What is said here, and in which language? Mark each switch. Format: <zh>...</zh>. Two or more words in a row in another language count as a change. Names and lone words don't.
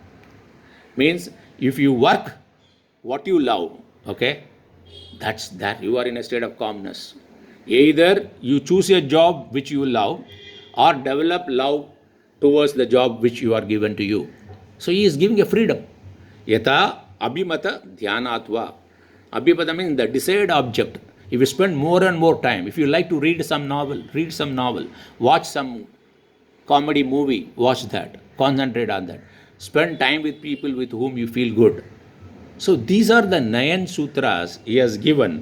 <en>Means if you work what you love, okay, that's that you are in a state of calmness. Either you choose a job which you love or develop love towards the job which you are given to you. So he is giving a freedom.</en> <sa>Yata abhimata dhyanatva.</sa> <en>Abhimata means the desired object. If you spend more and more time, if you like to read some novel, read some novel, watch some comedy movie, watch that, concentrate on that. Spend time with people with whom you feel good. So these are the 9 sutras he has given.</en>